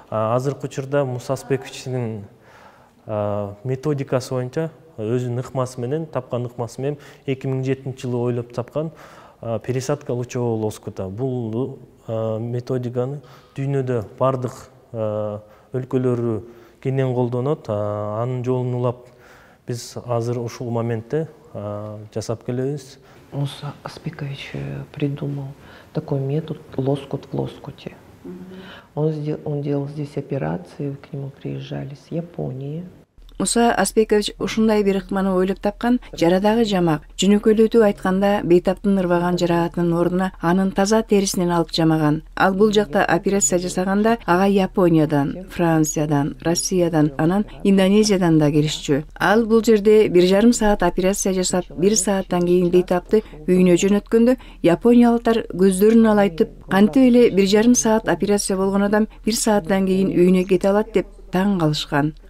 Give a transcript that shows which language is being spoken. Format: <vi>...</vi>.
<ky>Азыркы учурда Муса Аспековичтин методикасы боюнча өзүнүн ыкмасы менен, тапкан ыкмасы менен 2007-жылы ойлоп тапкан</ky> <ru>пересадка лучевого лоскута.</ru> <ky>Бул методиканы дүйнөдө бардык өлкөлөрү кенен колдонот. Анын жолун улап биз азыр ушул моментте жасап келебиз.</ky> <ru>Муса Аспекович придумал такой метод лоскут в лоскуте. Он делал здесь операции, к нему приезжали с Японии.</ru> <ky>Муса Аспекович ушундай бир ыкманы ойлоп тапкан. Жарадагы жамак, жөнөкөйлөтүп айтканда, бейтаптын ырбаган жараатынын ордуна анын таза терисинен алып жамаган. Ал бул жакта операция жасаганда ага Япониядан, Франциядан, Россиядан, анан Индонезиядан да келишчү. Ал бул жерде 1,5 саат операция жасап, 1 сааттан кийин бейтапты үйүнө жөнөткөндө, япониялыктар көздөрүн алайтып, кантип эле 1,5 саат операция болгон адам 1 сааттан кийин үйүнө кете алат деп таң калышкан.</ky>